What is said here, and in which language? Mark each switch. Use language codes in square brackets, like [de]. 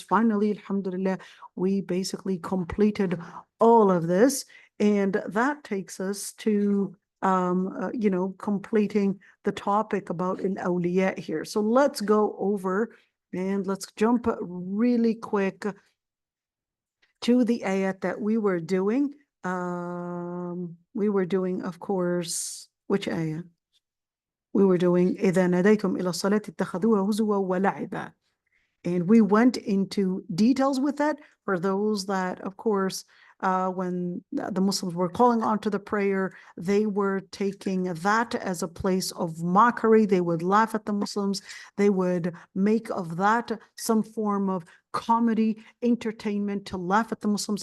[en] Finally, alhamdulillah, we basically completed all of this, and that takes us to completing the topic about al-awliya here. So let's go over and let's jump really quick to the ayat that we were doing. We were doing, of course, which ayah? We were doing [ar] إذا ناديتم إلى الصلاة اتخذوها هزوا ولعبا. [en] And we went into details with that for those that, of course, when the Muslims were calling on to the prayer, they were taking that as a place of mockery. They would laugh at the Muslims. They would make of that some form of comedy, entertainment to laugh at the Muslims.